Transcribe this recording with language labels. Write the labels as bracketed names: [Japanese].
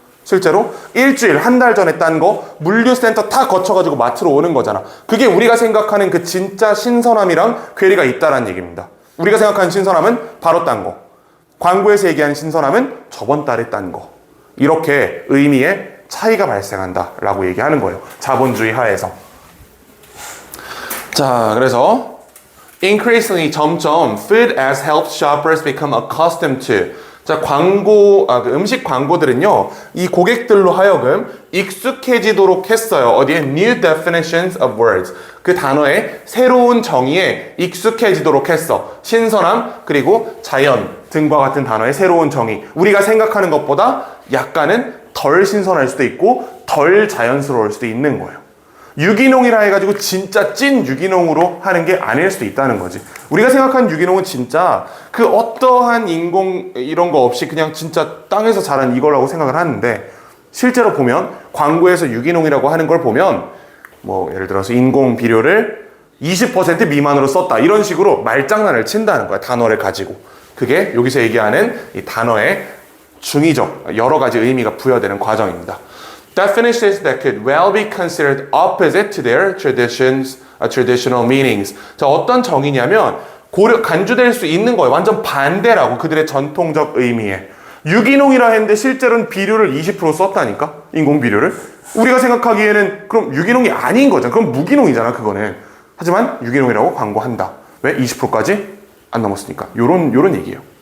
[Korean] 실제로 일주일, 한 달 전에 딴 거 물류센터 다 거쳐가지고 마트로 오는 거잖아. 그게 우리가 생각하는 그 진짜 신선함이랑 괴리가 있다라는 얘기입니다. 우리가 생각하는 신선함은 바로 딴 거. 광고에서 얘기하는 신선함은 저번 달에 딴 거. 이렇게 의미의 차이가 발생한다라고 얘기하는 거예요. 자본주의 하에서. [English] 자, 그래서 increasingly 점점 food as helped shoppers become accustomed to. [Korean] 자, 그 음식 광고들은요, 이 고객들로 하여금 익숙해지도록 했어요. 어디에? [English] New definitions of words. [Korean] 그 단어의 새로운 정의에 익숙해지도록 했어. 신선함, 그리고 자연 등과 같은 단어의 새로운 정의. 우리가 생각하는 것보다 약간은 덜 신선할 수도 있고, 덜 자연스러울 수도 있는 거예요. 유기농이라 해가지고 진짜 찐 유기농으로 하는 게 아닐 수도 있다는 거지. 우리가 생각하는 유기농은 진짜 그 어떠한 인공 이런 거 없이 그냥 진짜 땅에서 자란 이거라고 생각을 하는데 실제로 보면 광고에서 유기농이라고 하는 걸 보면 뭐 예를 들어서 인공 비료를 20% 미만으로 썼다 이런 식으로 말장난을 친다는 거야. 단어를 가지고. 그게 여기서 얘기하는 이 단어의 중의적 여러 가지 의미가 부여되는 과정입니다. [English] Definitions that could well be considered opposite to their traditional meanings. [Korean] 자, 어떤 정의냐면 간주될 수 있는 거예요. 완전 반대라고 그들의 전통적 의미에. 유기농이라 했는데 실제로는 비료를 20% 썼다니까? 인공 비료를. 우리가 생각하기에는 그럼 유기농이 아닌 거잖아. 그럼 무기농이잖아, 그거는. 하지만 유기농이라고 광고한다. 왜? 20%까지 안 넘었으니까. 요런 얘기예요.